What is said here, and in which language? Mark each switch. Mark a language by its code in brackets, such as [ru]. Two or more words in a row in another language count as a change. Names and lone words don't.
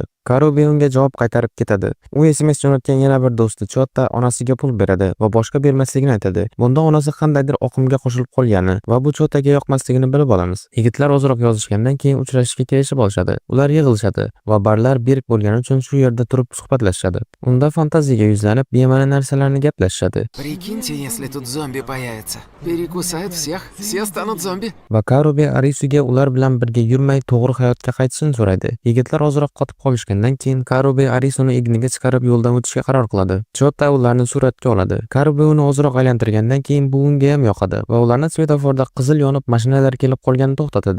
[uz] Karobe unga javob qaytarib ketadi. U SMS jo'natgan yana bir do'sti Chota onasiga pul beradi va boshqa bermasligini aytadi. Bunda onasi qandaydir oqimga qo'shilib qolgani va bu Chotaga yoqmasligini bilib olamiz. Yigitlar ozroq yozishgandan keyin uchrashishga kelishib olishadi. Ular yig'ilishadi va barlar berk bo'lgani uchun shu yerda turib suhbatlashadi. Unda fantaziyaga yuzlanib, bema'ni narsalarni gaplashadi. [ru] Прикиньте, если тут зомби появится. Перекусают всех, все станут зомби. [uz] Va Karobe Arisuga ular bilan birga yurmay to'g'ri hayotga qaytishini so'raydi. Yigitlar ozroq qotib qolishgandan keyin Karobe Arisuni egniga chiqarib yo'ldan o'tishga qaror qiladi. Chota ularni suratga oladi. Karobe uni ozroq aylantirgandan keyin bu unga ham yoqadi va ularni svetoforda qizil yonib mashinalar kelib qolganini to'xtatadi.